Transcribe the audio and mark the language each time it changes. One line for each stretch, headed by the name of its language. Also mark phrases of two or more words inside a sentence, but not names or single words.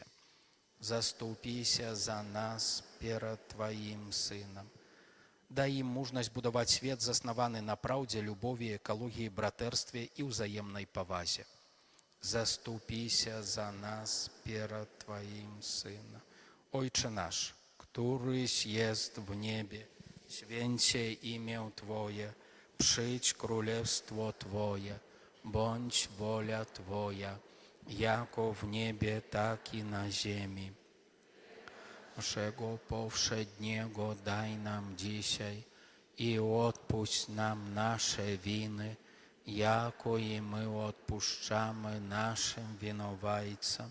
Belarusian: Заступіся за нас перад Тваім Сынам. Дай ім мужнасць будаваць свет, заснаваны на праўдзе, любові, экалогіі, братэрстве і ўзаемнай павазе. Заступіся за нас перад Тваім Сынам.
Polish: Ojcze nasz, któryś jest w niebie, święcie imię Twoje, przyjdź królestwo Twoje, bądź wola Twoja, jako w niebie, tak i na ziemi. Naszego powszedniego daj nam dzisiaj i odpuść nam nasze winy, jako i my odpuszczamy naszym winowajcom.